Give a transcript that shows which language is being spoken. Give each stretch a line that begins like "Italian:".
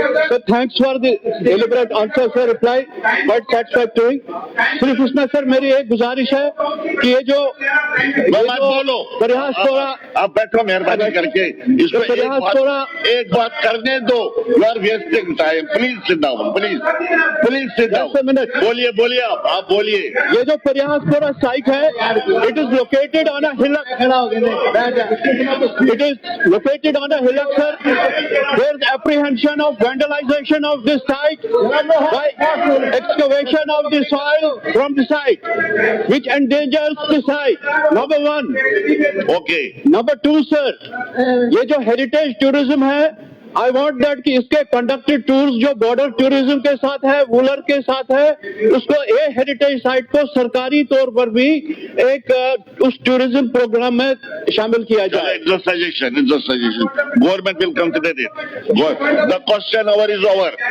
English: Sir, thanks for the elaborate answer, sir. Reply quite satisfactory.
Hindi: सिर्फ उसमें sir मेरी एक गुजारिश है कि ये जो बोलो, प्रयासपोरा आप बैठो मेहरबानी करके, इसको एक बात करने दो।
English: You are wasting time. Please sit down. Please sit down.
Hindi: बोलिए आप बोलिए। ये जो प्रयासपोरा साइट है,
English: it is located on a hillock. It is located on a hillock, sir. There is apprehension of vandalization of this site by excavation of the soil from the site, which endangers the site. Number one. Okay. Number two, sir,
Hindi: ये जो heritage tourism है,
English: I want that
Hindi: कि इसके conducted tours जो border tourism के साथ है, वूलर के साथ है, उसको ये हेरिटेज साइट को सरकारी तौर पर भी एक उस टूरिज्म प्रोग्राम में शामिल किया जाए।
English: It's a suggestion. Government will consider it. The question hour is over.